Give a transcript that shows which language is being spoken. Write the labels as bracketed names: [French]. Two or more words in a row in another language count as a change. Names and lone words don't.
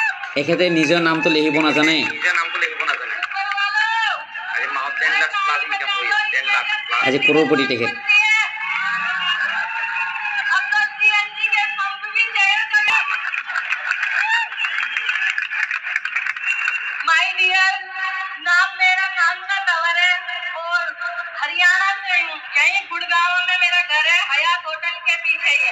[Assamese] এখেতে নিজৰ নামটো লিখিব নাজানে। আজি কৰোৰপতি তেখেত। [Hindi] हरियाणा से हूँ, यहीं गुड़गांव में मेरा घर है, हयात होटल के पीछे ही है।